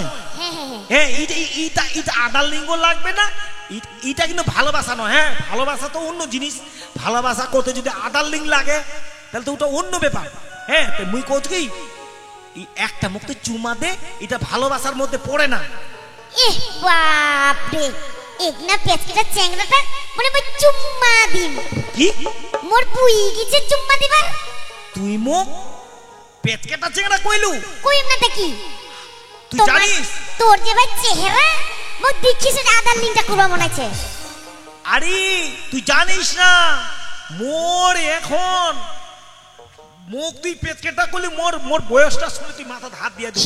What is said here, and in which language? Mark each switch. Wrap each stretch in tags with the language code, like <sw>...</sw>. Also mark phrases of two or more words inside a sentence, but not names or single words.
<bn>হ্যাঁ এটা আধার লিঙ্গ লাগবে না, এটা কিন্তু ভালোবাসা নয়। হ্যাঁ ভালোবাসা তো অন্য জিনিস, ভালোবাসা করতে যদি আধার লিঙ্ক লাগে তাহলে তো ওটা অন্য ব্যাপার।</bn> <rkt>হ্যাঁ মুই কোচ কি একটা মুখ তো চুমা দে, এটা ভালোবাসার মধ্যে পড়ে না। এ বাপ রে, একনা পেচকেটা চ্যাংড়াটা মানে মই চুম্মা দিম। কি মোর বুই গিছে চুম্মা দিবার? তুই মুখ পেচকেটা চেংড়া কইলু? কইম না তা কি? তুই জানিস তোর যে ভাই চেহারা মো দেখিস আধার লিঙ্কটা করবা মনে আছে। আরে তুই জানিস না মোর এখন মুখ তুই পেচকেটা করলি, মোর মোর বয়সটা শুনে তুই মাথা হাত দিয়ে দিবি।</rkt>